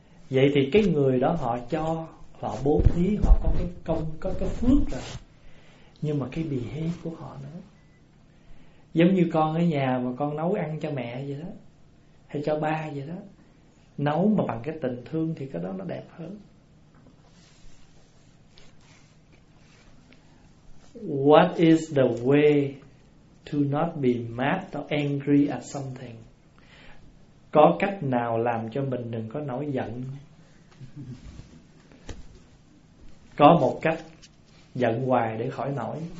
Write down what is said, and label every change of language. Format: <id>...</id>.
<vi>Vậy thì cái người đó họ cho, họ bố thí, họ có cái công, có cái phước rồi, nhưng mà cái bì hế của họ nữa. Giống như con ở nhà mà con nấu ăn cho mẹ vậy đó, hay cho ba vậy đó, nấu mà bằng cái tình thương thì cái đó nó đẹp hơn.</vi> <en>What is the way to not be mad or angry at something?</en> <vi>Có cách nào làm cho mình đừng có nổi giận? Có một cách, giận hoài để khỏi nổi.</vi>